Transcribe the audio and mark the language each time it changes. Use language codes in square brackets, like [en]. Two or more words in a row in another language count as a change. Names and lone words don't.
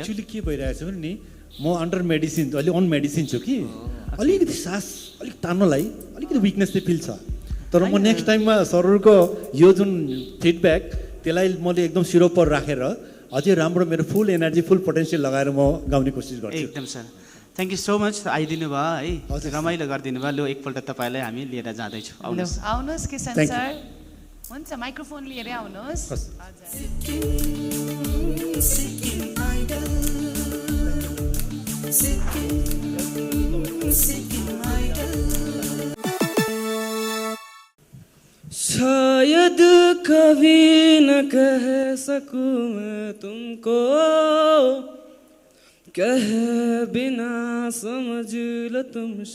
[ne] एक्चुअली के भइरहेछ भने नि म [en] under medicine [ne] अलि [en] on medicine [ne] छु कि अलिकति सास अलिक तान्नलाई अलिकति विकनेस चाहिँ फिल छ तर म [en] next timeमा [ne] सरहरूको यो जुन फिडब्याक त्यसलाई मैले एकदम सिरोपर राखेर अझै राम्रो मेरो [en] full energy full potential [ne] लगाएर म गाउने कोसिस गर्छु एकदम [en] sir thank you so much [ne] आइदिनु भयो है रमाइलो गरिदिनु भयो लु एकपल्ट तपाईँलाई हामी लिएर जाँदैछौँ आउनुहोस् किसन सर हुन्छ माइक्रोफोन लिएरै आउनुहोस् [hi] शायद कभी न कह सकूं मैं तुमको कह बिना समझ लो तुम